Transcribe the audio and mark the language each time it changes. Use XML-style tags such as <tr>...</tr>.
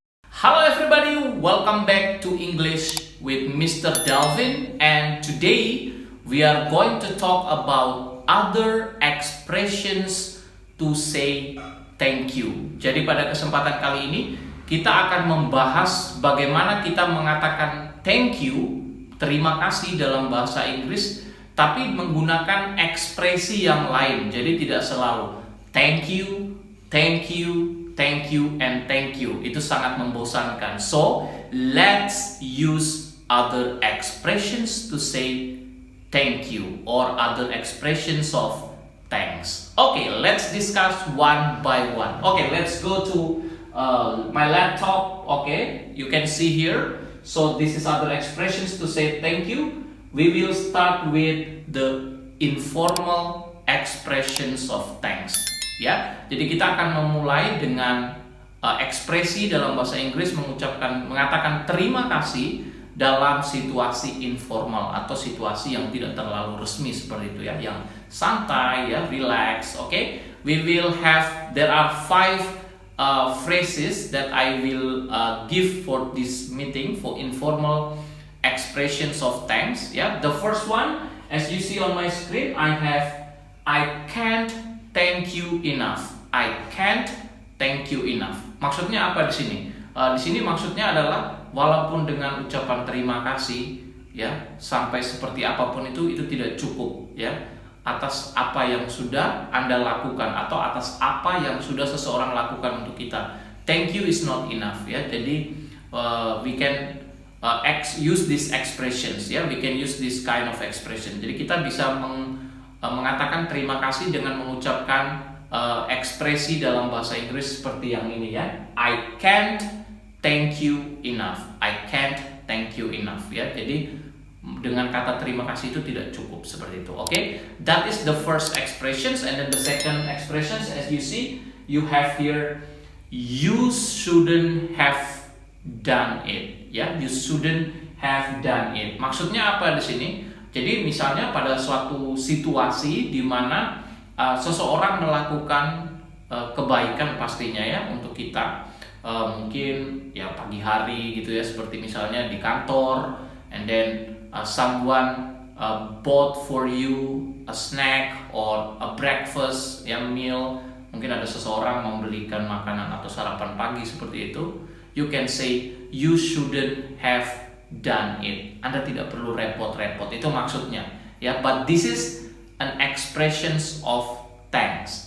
<en>Hello everybody, welcome back to English with Mr. Delvin, and today we are going to talk about other expressions to say thank you.</en> <id>Jadi pada kesempatan kali ini kita akan membahas bagaimana kita mengatakan thank you, terima kasih dalam bahasa Inggris, tapi menggunakan ekspresi yang lain. Jadi tidak selalu</id> <en>thank you, thank you, thank you, and thank you.</en> <id>Itu sangat membosankan.</id> <en>So, let's use other expressions to say thank you or other expressions of thanks. Okay, let's discuss one by one. Okay, let's go to my laptop. Okay, you can see here. So, this is other expressions to say thank you. We will start with the informal expressions of thanks.</en> <id>Ya, jadi kita akan memulai dengan ekspresi dalam bahasa Inggris mengatakan terima kasih dalam situasi informal atau situasi yang tidak terlalu resmi seperti itu ya, yang santai ya, relax.</id> <en>Okay, there are 5 phrases that I will give for this meeting for informal expressions of thanks. Ya, the first one, as you see on my screen, I can't thank you enough. I can't thank you enough.</en> <id>Maksudnya apa di sini? Di sini maksudnya adalah walaupun dengan ucapan terima kasih ya, sampai seperti apapun itu tidak cukup ya, atas apa yang sudah Anda lakukan atau atas apa yang sudah seseorang lakukan untuk kita.</id> <en>Thank you is not enough ya. Jadi we can use these expressions ya. We can use this kind of expression.</en> <id>Jadi kita bisa mengatakan terima kasih dengan mengucapkan ekspresi dalam bahasa Inggris seperti yang ini ya.</id> <en>I can't thank you enough. I can't thank you enough ya.</en> <id>Jadi dengan kata terima kasih itu tidak cukup seperti itu.</id> <en>Okay? That is the first expressions, and then the second expressions, as you see, you have here, you shouldn't have done it ya. You shouldn't have done it.</en> <id>Maksudnya apa di sini? Jadi misalnya pada suatu situasi di mana seseorang melakukan kebaikan pastinya ya untuk kita, mungkin ya pagi hari gitu ya, seperti misalnya di kantor,</id> <en>and then someone bought for you a snack or a breakfast ya, meal.</en> <id>Mungkin ada seseorang membelikan makanan atau sarapan pagi seperti itu.</id> <en>You can say you shouldn't have done it.</en> <id>Anda tidak perlu repot-repot, itu maksudnya ya.</id> <en>But this is an expressions of thanks.</en>